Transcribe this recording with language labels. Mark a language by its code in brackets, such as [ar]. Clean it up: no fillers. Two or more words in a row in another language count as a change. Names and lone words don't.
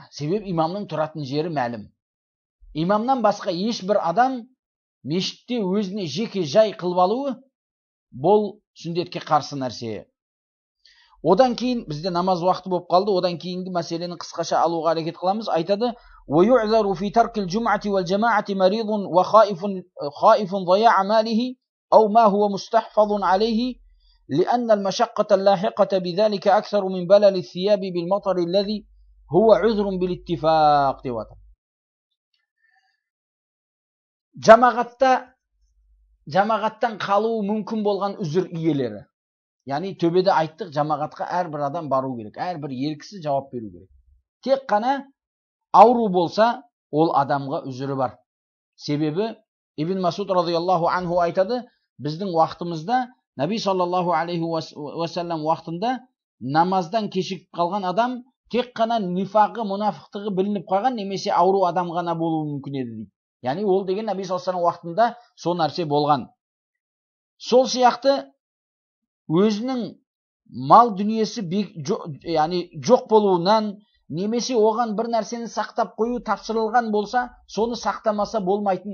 [kk] Себебі имамның тұратын жері мәлім. Имамнан басқа ешбір адам мешітте өзіне жеке жай қылып алуы бұл сүндетке қарсы нәрсе. Одан кейін бізде намаз уақыты болып қалды. Одан кейінгі мәселені қысқаша алуға әрекет қыламыз. [ar] Айтады: "يعذر في ترك الجمعة والجماعة مريض وخائف ضياع ماله أو ما هو مستحفظ عليه لأن المشقة اللاحقة بذلك أكثر من بلل الثياب بالمطر الذي هو عذر بالاتفاق." [kk] деп отыр. Жамағаттан қалуы мүмкін болған үзір иелері. Яғни төбеде айттық, жамағатқа әрбір адам бару керек, әрбір ер кісі жауап беру керек. Тек қана ауру болса, ол адамға үзірі бар. Себебі Ибн Масуд [ar] رضي الله عنه [kk] айтады, біздің уақытымызда, Наби [ar] صلى الله عليه وسلم [kk] уақытында намаздан кешігіп қалған адам тек қана нифақы, мұнафықтығы білініп қалған немесе ауру адам ғана болуы мүмкін еді дейді. Яғни ол деген Наби [ar] صلى الله عليه [kk] уақытында сол нәрсе болған. Сол сияқты өзінің мал дүниесі жоқ болуынан немесе оған бір нәрсені сақтап қою тапсырылған болса, соны сақтамаса болмайтын.